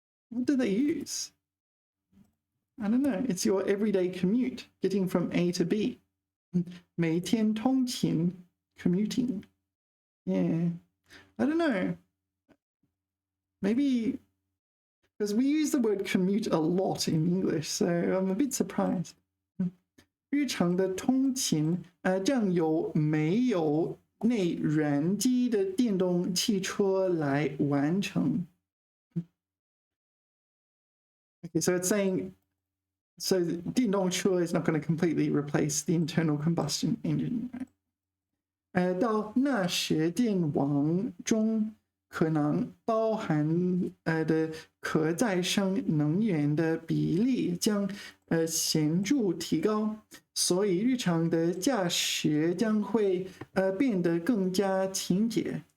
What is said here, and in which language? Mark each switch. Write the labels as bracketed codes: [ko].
[en] What do they use? I don't know. It's your everyday commute, getting from A to B. [zh] 每天通勤 [en] commuting. Yeah. I don't know. Maybe because we use the word commute a lot in English, so I'm a bit surprised. [zh] 日常的通勤，这样有没有内燃机的电动汽车来完成？ [en] Okay, so it's saying, so 电动车 is not going to completely replace the internal combustion engine, right? [zh] 到那时电网中可能包含的可再生能源的比例将显著提高，所以日常的驾驶将会变得更加勤俭。